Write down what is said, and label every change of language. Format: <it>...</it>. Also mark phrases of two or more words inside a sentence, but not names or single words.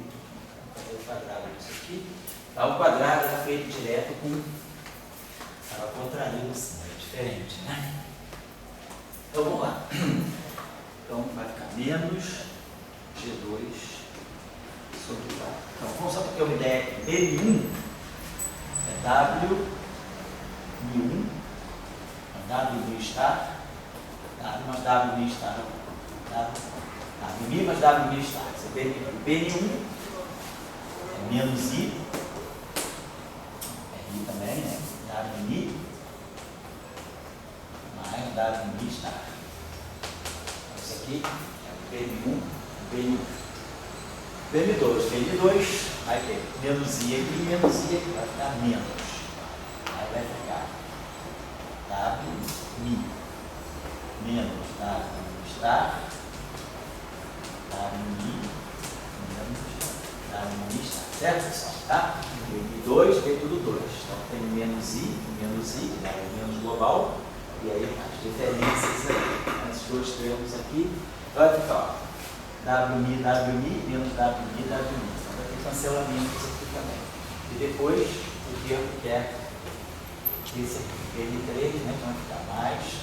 <pt>Vou fazer o quadrado disso aqui. Tá, o quadrado era feito direto com. Estava contraído assim, é diferente, né? Então vamos lá. Então vai ficar menos G2 sobre 4. Então vamos só para ter uma ideia aqui. N1 é W Mi1, W Mi estar, W mais W Mi estar, W Mi mais W Mi estar. Você N1 é menos I, é I também, né? W Mi mais W Mi estar. Isso aqui é o PN1, PN1. PN2 vai ter menos I aqui, vai ficar menos. Aí vai ficar W Mi menos W estar, W Mi menos W Mi estar. Certo, pessoal? Tá? PN2 tem tudo 2. Então tem menos I, menos global. E aí as diferenças aí, esses dois termos aqui, vai ficar ó, WMI, menos WMI. Então vai ter cancelamentos aqui também. E depois o termo que é esse aqui, PN3, né, então vai ficar mais</pt>